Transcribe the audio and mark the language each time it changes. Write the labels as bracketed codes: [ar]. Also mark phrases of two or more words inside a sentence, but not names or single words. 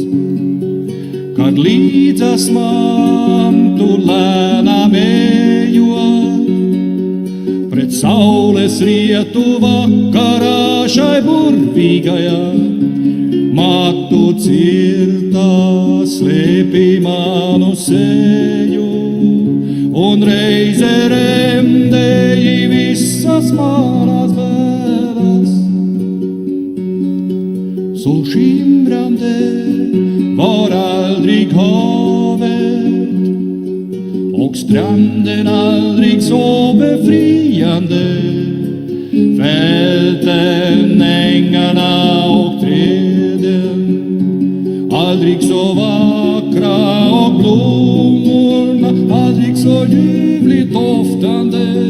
[lv] Kad līdzas man tu lēnām ejot, pret saules rietu vakarā šai burvīgajā, matu cirtā slēpī manu seju, un reize remdēji visas manas bēdas. [sv] Så skimrande var aldrig havet, och stranden aldrig så befriande, fälten, ängarna och träden aldrig så vackra, och blommorna aldrig så ljuvligt doftande,